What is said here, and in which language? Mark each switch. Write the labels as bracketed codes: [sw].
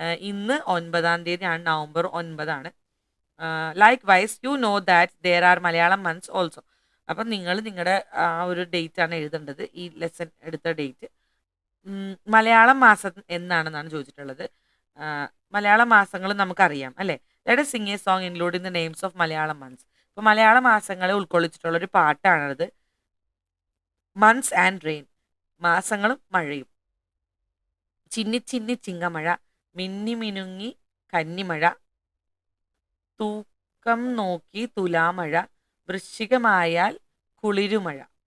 [ml] ഇന്ന് 9-ാം തീയതിയാണ്, നവംബർ 9 ആണ്. [en] Likewise you know that there are Malayalam months also. [ml] അപ്പം നിങ്ങൾ നിങ്ങളുടെ ആ ഒരു ഡേറ്റ് ആണ് എഴുതേണ്ടത്, ഈ ലെസൺ എടുത്ത ഡേറ്റ്. മലയാളം മാസം എന്നാണെന്നാണ് ചോദിച്ചിട്ടുള്ളത്. മലയാള മാസങ്ങൾ നമുക്കറിയാം അല്ലേ. [en] Let us sing a song including the names of Malayalam months. [ml] ഇപ്പൊ മലയാള മാസങ്ങളെ ഉൾക്കൊള്ളിച്ചിട്ടുള്ള ഒരു പാട്ടാണത്. [en] Months and rain. [ml] മാസങ്ങളും മഴയും. ചിന്നി ചിന്നി ചിങ്ങമഴ, മിന്നി മിനുങ്ങി കന്നിമഴ, തൂക്കം നോക്കി തുലാമഴ, വൃശ്ചികമായാൽ കുളിരുമഴ,